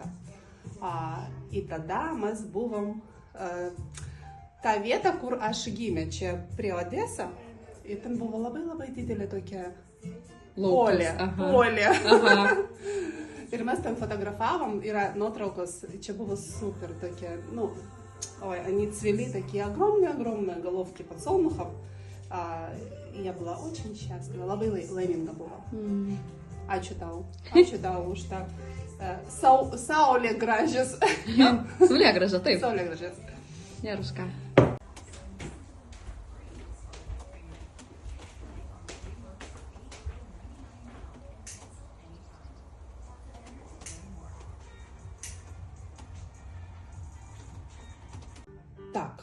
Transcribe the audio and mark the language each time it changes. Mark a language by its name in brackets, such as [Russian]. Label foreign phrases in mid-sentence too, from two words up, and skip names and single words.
[Lithuanian] Ir tada mes buvom tą vietą, kur aš gimė, čia prie Odesa. Ir ten buvo labai didelė tokia polė. Ir mes ten fotografavom, yra nuotraukos, čia buvo super tokia, [Russian] они цвели такие огромные головки подсолнухов. Я была очень счастлива, [Lithuanian] labai laiminga buvo. Ačiū tau už tą saulėgrąžės. Saulėgrąža, taip. Saulėgrąžės. Nėra už ką. [Russian] Так.